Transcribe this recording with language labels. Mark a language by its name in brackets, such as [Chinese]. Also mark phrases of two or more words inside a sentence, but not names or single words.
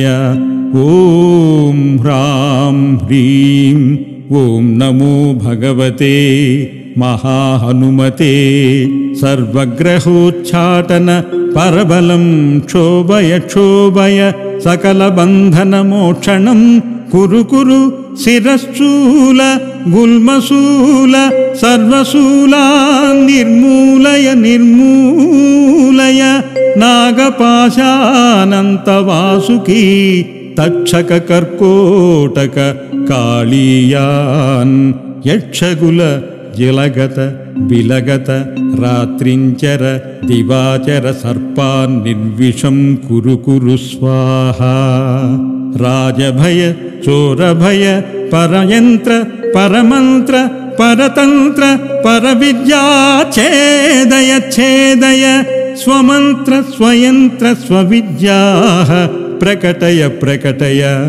[Sanskrit] ॐ ह्रां ह्रीं ॐ नमो भगवते महाहनुमते सर्वग्रहोच्चाटन परबलं क्षोभय क्षोभय सकलबन्धनमोक्षणं कुरु कुरु शिरशूल गुल्मशूल सर्वशूलान् निर्मूलय निर्मूलय नागपाशानन्तवासुकी तक्षक कर्कोटक కాళీయాన్ యక్షగుల జిలగత బిలగత రాత్రించర దివాచర సర్పాన్ నిర్విషం కురు కురు స్వాహా రాజభయ చోరభయ పరయంత్ర పరమంత్ర పరతంత్ర పరవిద్యా ఛేదయ ఛేదయ స్వమంత్ర స్వయంత్ర స్వవిద్యా ప్రకటయ ప్రకటయ